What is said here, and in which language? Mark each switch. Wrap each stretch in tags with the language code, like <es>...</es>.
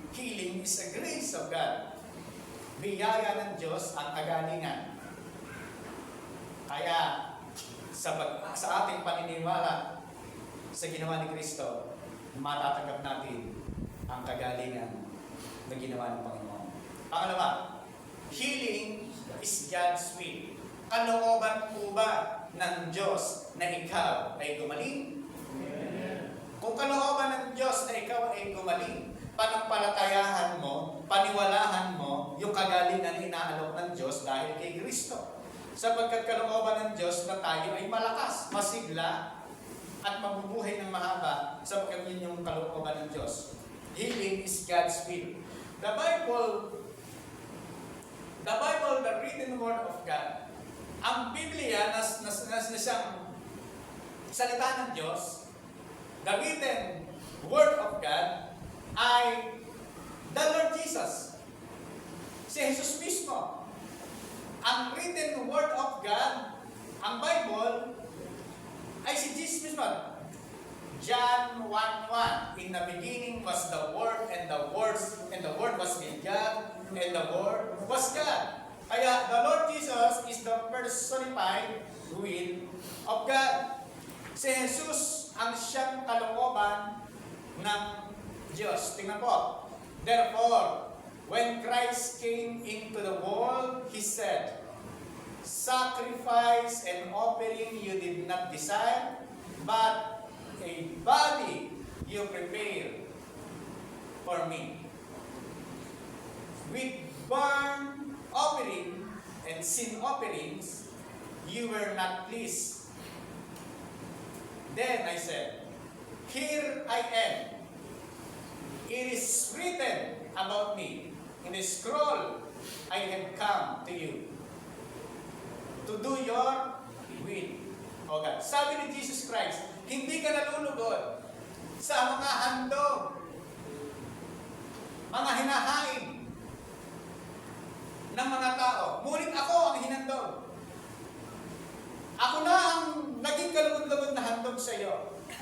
<en>Healing is a grace of God.</en> <tl>Biyaya ng Diyos ang kagalingan. Kaya, sa ating paniniwala sa ginawa ni Kristo, matatanggap natin ang kagalingan na ginawa ng Panginoon. Pangalawa,</tl> <en>healing is God's will.</en> <tl>Kalooban po ba ng Diyos na ikaw ay gumaling? Kung kalooban ng Diyos na ikaw ay gumaling, panampalatayahan mo, paniwalahan mo yung kagalingan na inaalok ng Diyos dahil kay Kristo. Sapagkat kalooban ng Diyos na tayo ay malakas, masigla, at mabubuhay ng mahaba sapagkat yun yung kalooban ng Diyos.</tl> <en>Healing is God's will. The Bible, the written word of God,</en> <tl>ang Biblia na siyang salita ng Diyos,</tl> <en>the written word of God ay the Lord Jesus.</en> <tl>Si Jesus mismo. Ang</tl> <en>written word of God,</en> <tl>ang Bible, ay si Jesus mismo.</tl> <en>John 1:1. In the beginning was the Word, and the Word was with God, and the Word was God.</en> <tl>Kaya</tl> <en>the Lord Jesus is the personified will of God.</en> <tl>Si Jesus ang siyang kalooban ng Diyos. Tingnan po.</tl> <en>Therefore, when Christ came into the world, He said, sacrifice and offering you did not desire, but a body you prepared for me. With burnt offering and sin offerings, you were not pleased. Then I said, here I am. It is written about me. In the scroll, I have come to you to do your will. O God.</en> <tl>Sabi ni Jesus Christ, hindi ka nalulugod sa mga handog, mga hinahain ng mga tao. Ngunit ako ang hinandog. Ako na ang naging kalugod-lugod na handog sa iyo.</tl>